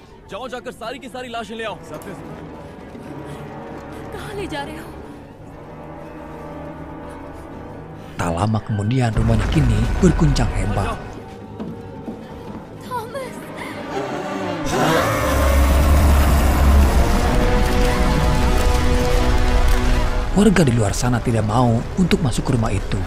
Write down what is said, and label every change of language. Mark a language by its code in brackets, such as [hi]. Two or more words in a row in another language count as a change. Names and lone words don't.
[hi] जाओ जाकर सारी की सारी लाशें ले आओ। कहाँ ले जा रहे हो? [id] Tak lama kemudian rumahnya kini berguncang hebat. Thomas. Warga di luar sana tidak mau untuk masuk ke rumah itu.